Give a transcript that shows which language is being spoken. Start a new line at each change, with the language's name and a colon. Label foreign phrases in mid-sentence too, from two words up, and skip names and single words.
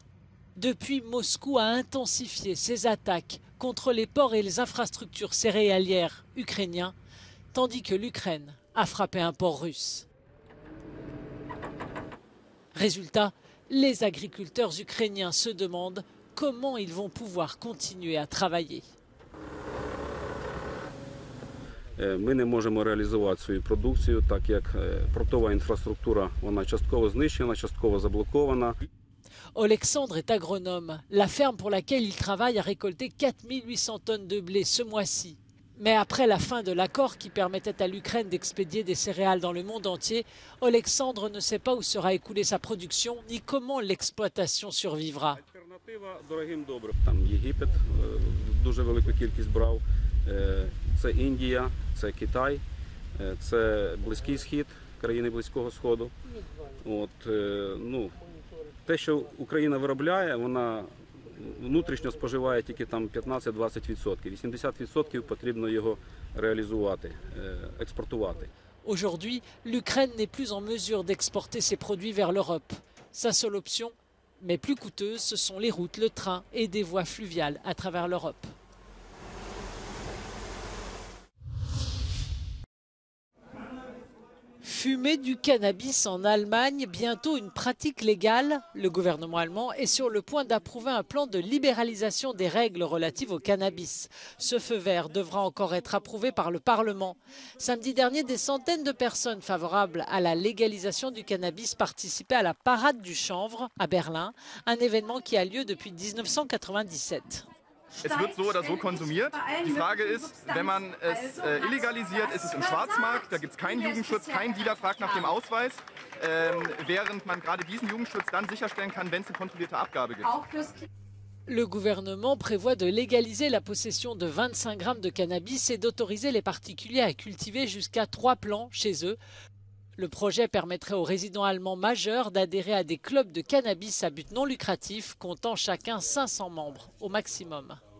French: Depuis, Moscou a intensifié ses attaques contre les ports et les infrastructures céréalières ukrainiens, tandis que l'Ukraine a frappé un port russe. Résultat, les agriculteurs ukrainiens se demandent comment ils vont pouvoir continuer à travailler.
Ukrainian: Ми не можемо реалізувати свою продукцію, так як портова інфраструктура вона частково знищена, частково заблокована.
French: Alexandre est agronome. La ferme pour laquelle il travaille a récolté 4800 tonnes de blé ce mois-ci. Mais après la fin de l'accord qui permettait à l'Ukraine d'expédier des céréales dans le monde entier, Alexandre ne sait pas où sera écoulée sa production ni comment l'exploitation survivra.
Ukrainian: Там Єгипет дуже велику кількість брав, це Індія, це Китай, це Близький Схід, країни Близького Сходу. Те, що Україна виробляє, вона внутрішньо споживає тільки там 15-20%. 80% потрібно його реалізувати, експортувати.
French: Aujourd'hui, l'Ukraine n'est plus en mesure d'exporter ses produits vers l'Europe. Sa seule option, mais plus coûteuse, ce sont les routes, le train et des voies fluviales à travers l'Europe. Fumer du cannabis en Allemagne, bientôt une pratique légale. Le gouvernement allemand est sur le point d'approuver un plan de libéralisation des règles relatives au cannabis. Ce feu vert devra encore être approuvé par le Parlement. Samedi dernier, des centaines de personnes favorables à la légalisation du cannabis participaient à la Parade du Chanvre à Berlin, un événement qui a lieu depuis 1997.
German: Es wird so oder so konsumiert. Die Frage ist, wenn man es illegalisiert, ist es im Schwarzmarkt, da gibt es keinen Jugendschutz, kein Dealer fragt nach dem Ausweis, während man gerade diesen Jugendschutz dann sicherstellen kann, wenn es eine kontrollierte Abgabe gibt.
French: Le gouvernement prévoit de légaliser la possession de 25 grammes de cannabis et d'autoriser les particuliers à cultiver jusqu'à 3 plants chez eux. Le projet permettrait aux résidents allemands majeurs d'adhérer à des clubs de cannabis à but non lucratif, comptant chacun 500 membres au maximum.